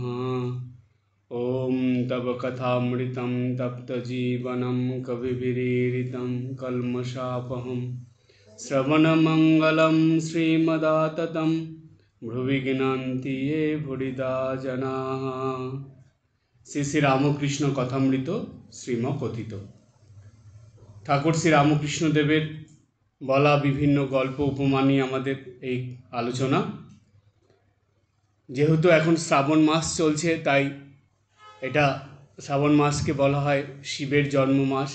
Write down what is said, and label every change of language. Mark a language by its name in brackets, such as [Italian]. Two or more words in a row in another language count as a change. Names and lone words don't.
[Sanskrit] ॐ तव कथामृतं तप्तजीवनं कविभिरीडितं कल्मषापहं श्रवणमङ्गलं श्रीमदाततं भ्रुवि गृह्णन्ति ये भूरिदा जनाः। [Bangla] শ্রী শ্রী রামকৃষ্ণ কথামৃত শ্রীমকথিত। ঠাকুর শ্রী রামকৃষ্ণদেবের বলা বিভিন্ন গল্প উপমা নিয়ে আমাদের এই আলোচনা। যেহেতু এখন শ্রাবণ মাস চলছে, তাই এটা শ্রাবণ মাসকে বলা হয় শিবের জন্ম মাস।